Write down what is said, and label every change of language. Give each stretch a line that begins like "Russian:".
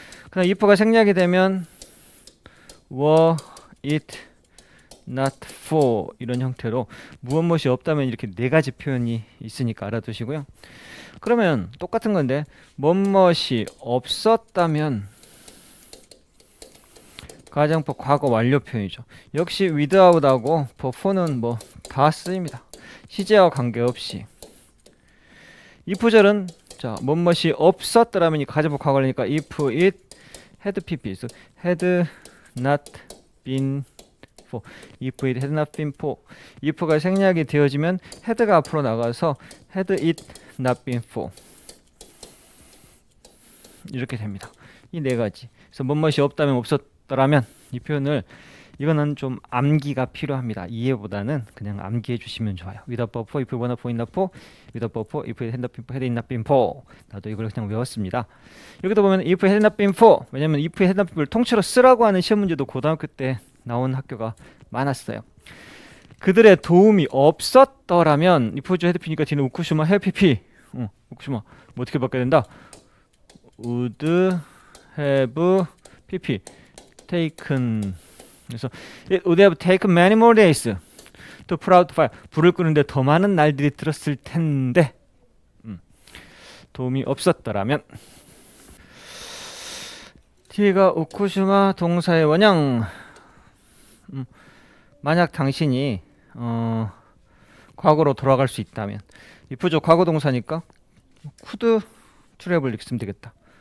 Korean: 그럼 if가 생략이 되면
English: were it not for
Korean: 이런 형태로 무엇이 없다면 이렇게 네 가지 표현이 있으니까 알아두시고요. 그러면 똑같은 건데 무엇이 없었다면 가정법 과거 완료 표현이죠. 역시 without하고 before는 뭐 다 쓰입니다. 시제와 관계없이. 이 구절은 자 무엇이 없었더라면 이 가정법 과거 완료니까
English: if it had pp had not been for
Korean: if it had not been for if가 생략이 되어지면 had가 앞으로 나가서 had it not been for 이렇게 됩니다. 이 네 가지. 그래서 무엇이 없다면 없었더라면 이 표현을 이거는 좀 암기가 필요합니다. 이해보다는 그냥 암기해 주시면 좋아요.
English: without before, if it were not for, not for, without before, if it had not been for.
Korean: 나도 이걸 그냥 외웠습니다. 여기도 보면
English: if it had not been for,
Korean: 왜냐면
English: if it had not been
Korean: 을 통째로 쓰라고 하는 시험 문제도 고등학교 때 나온 학교가 많았어요. 그들의 도움이 없었더라면 if 주 헤드피니까 뒤는 우쿠시마 헤드피피. 우쿠시마 뭐 어떻게 바꿔야 된다?
English: would have pp taken.
Korean: 그래서
English: it would have taken many more days to put out fire.
Korean: 불을 끄는데 더 많은 날들이 들었을 텐데 도움이 없었더라면. 뒤가 우쿠시마 동사의 원형. 만약 당신이 과거로 돌아갈 수 있다면 if죠 과거 동사니까
English: could travel
Korean: 이렇게 쓰면 되겠다.